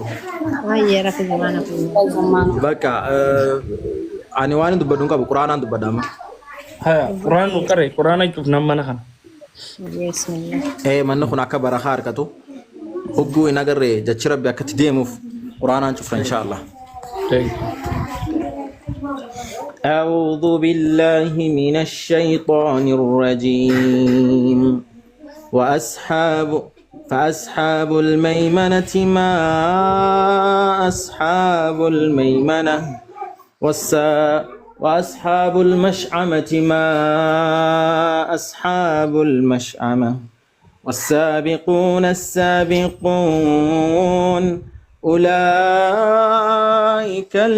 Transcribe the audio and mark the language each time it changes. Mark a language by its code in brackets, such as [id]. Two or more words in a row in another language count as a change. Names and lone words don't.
[om] Waayee rafu jamaana kun. Bakka ani waan dubbadduun qabu quraanaan dubbadama. Haa quraan nu qaree quraana cufnaan mana kana. Manni kun akka barakaa harkatu hogguu hin agarree jachi rabbi akkatti deemuuf quraanaan cufna inshaallah. [ar] أعوذ بالله من الشيطان الرجيم فأصحاب الميمنة ما أصحاب الميمنة وأصحاب المشأمة ما أصحاب المشأمة والسابقون السابقون أولئك